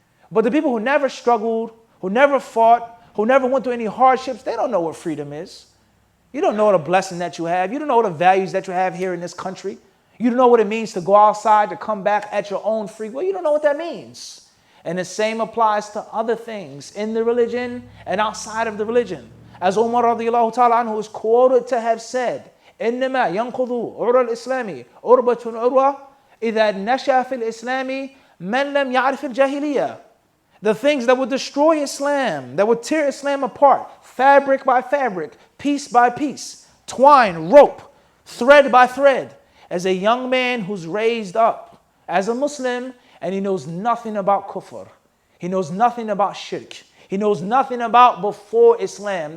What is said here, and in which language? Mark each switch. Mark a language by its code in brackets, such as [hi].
[en] But the people who never struggled, who never fought, who never went through any hardships, they don't know what freedom is. You don't know what a blessing that you have. You don't know what the values that you have here in this country. You don't know what it means to go outside, to come back at your own free will. You don't know what that means. And the same applies to other things in the religion and outside of the religion. As Umar radiallahu ta'ala anhu is quoted to have said, [ar] إِنَّمَا يَنْقُضُ عُرَى الْإِسْلَامِ عُرْبَةٌ عُرْوَةٌ إِذَا نَشَأَ فِي الْإِسْلَامِ مَنْ لَمْ يَعْرِفِ الْجَاهِلِيَّةِ. [en] The things that would destroy Islam, that would tear Islam apart, fabric by fabric, piece by piece, twine, rope, thread by thread, as a young man who's raised up as a Muslim and he knows nothing about kufr. He knows nothing about shirk. He knows nothing about before Islam.